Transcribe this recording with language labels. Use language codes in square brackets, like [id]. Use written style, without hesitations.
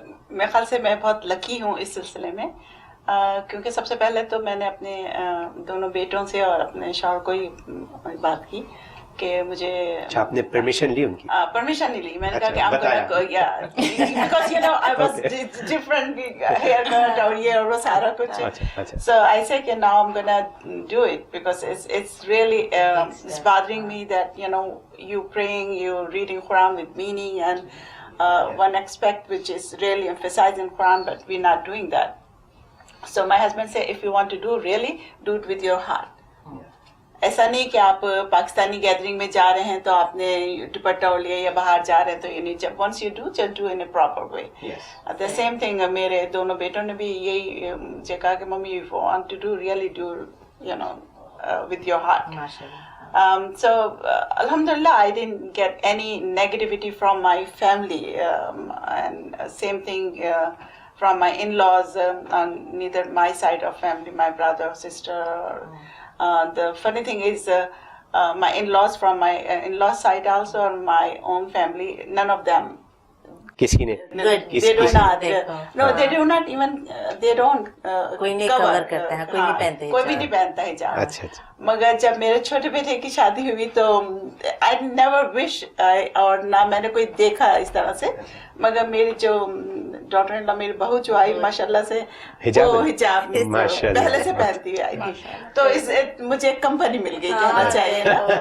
[ur] میرے خیال سے میں بہت لکی ہوں اس سلسلے میں, کیونکہ سب سے پہلے تو میں نے اپنے دونوں بیٹوں سے اور اپنے شوہر کو ہی بات کی کہ مجھے, آپ نے پرمیشن لی ان کی؟ پرمیشن نہیں لی. میں نے کہا کہ [en] because you know I was different haircut [ur] اور یہ اور وہ سارا کچھ. [en] So I say کہ now I am gonna do it because it's really it's bothering me that you know you praying, you reading Quran with meaning and one aspect which is really emphasized in Quran, but we're not doing that. So my husband said, if you want to do really, do it with your heart. [ur] ایسا نہیں کہ آپ Pakistani gathering میں جا رہے ہیں تو آپ نے دوپٹہ اوڑھ لیا, یا باہر جا رہے ہیں تو یہ نہیں. [en] جب once you do, just do in a proper way. The same thing [ur] میرے دونوں بیٹوں نے بھی یہی مجھے کہا کہ [en] Mummy you want to do really do you know with your heart. So alhamdulillah I didn't get any negativity from my family, and same thing from my in-laws, on neither my side of family, my brother or sister. The funny thing is my in-laws from my in-laws side also, and my own family, none of them. [ur] کسی نے [en] They do not. No, they do not even. They don't. [ur] کوئی نہیں کور کرتا ہے, کوئی نہیں پہنتے, کوئی بھی نہیں پہنتا ہے حجاب. اچھا اچھا. مگر جب میرے چھوٹے بیٹے کی شادی ہوئی تو [en] I never wish, [ur] اور نہ میں نے کوئی دیکھا اس طرح سے, مگر میری جو ڈاٹر ان لا, میری بہو جو آئی ماشاء اللہ سے وہ حجاب پہلے سے پہنتی ہوئی آئی تھی, تو اس مجھے ایک کمپنی مل گئی کہنا چاہیے نا.